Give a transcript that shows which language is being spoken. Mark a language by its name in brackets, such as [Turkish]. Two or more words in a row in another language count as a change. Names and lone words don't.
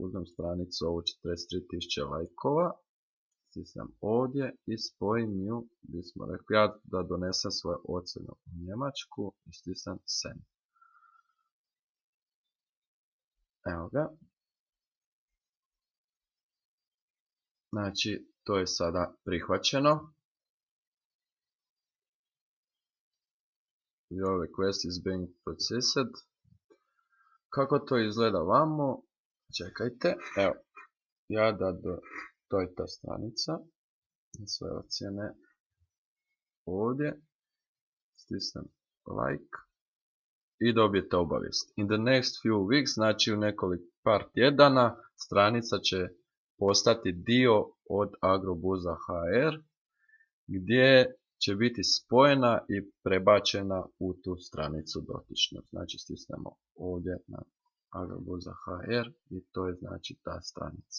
[Croatian] Uzmem stranicu, ovu 43.000 lajkova, stisnem ovdje i spojim ju, gdje smo rekli, ja da donesem svoje ocjene u Njemačku i stisnem Send. Evo ga. Znači, to je sada prihvaćeno. [English] Your request is being processed. [Croatian] Kako to izgleda vamo? Čekajte, evo, ja to je ta stranica, sve ocjene ovdje, stisnem like i dobijete obavijest. [English] In the next few weeks, [Croatian] znači u nekoliko par tjedana, stranica će postati dio od Agroburza HR, gdje će biti spojena i prebačena u tu stranicu dotičnu. Znači, stisnemo ovdje na Agroburza HR i to je, znači, ta stranica.